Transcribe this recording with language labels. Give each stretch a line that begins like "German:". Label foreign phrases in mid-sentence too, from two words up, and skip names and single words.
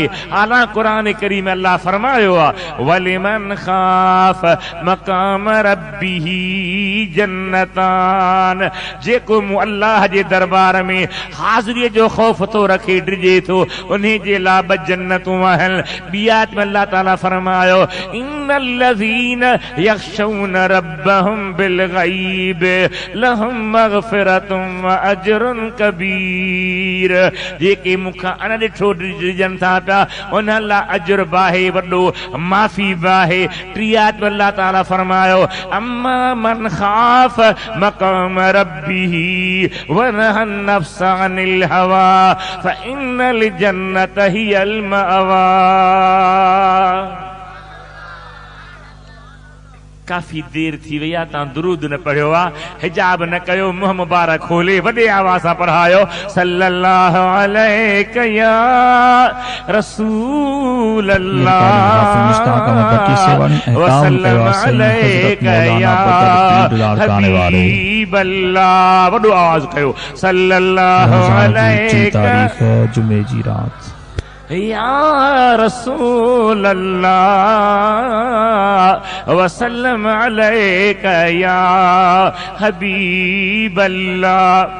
Sindhi: हालां क़ुरान करीम में अल्लाह फरमायो आहे
Arabic: ولمن خاف مقام ربه جنتان
Sindhi: जेको मूं अल्लाह जे दरबार में हाज़िरीअ जो ख़ौफ़ थो रखे डिॼे थो उन जे लाइ 2 जन्नतूं आहिनि। ॿी आयत में अल्लाह ताला फरमायो
Arabic: إن الذين يخشون ربهم بالغيب لهم مغفرة وأجر كبير.
Sindhi: जेके मूंखां अण ॾिठो डिॼनि था पिया उन लाइ अजर बाहे वॾो माफ़ी बाहे।
Arabic: 3
Sindhi: आयत में अल्लाह ताला फरमायो
Arabic: أما من خاف مقام ربه ونهى النفس عن الهوى فإن الجنة هي المأوى.
Sindhi: काफ़ी देर थी वई आहे तव्हां दुरूद न पढ़ियो आहे हिजाब न कयो मुंहुं मुबारक खोले वॾे आवाज़ सां पढ़ायो
Arabic: صلى الله عليك يا رسول الله وسلم عليك يا حبيب الله.
Sindhi: वॾो आवाज़ कयो
Arabic: صلى الله عليك
Sindhi: जुमे जी रात
Arabic: يا رسول الله وسلم عليك يا حبيب الله.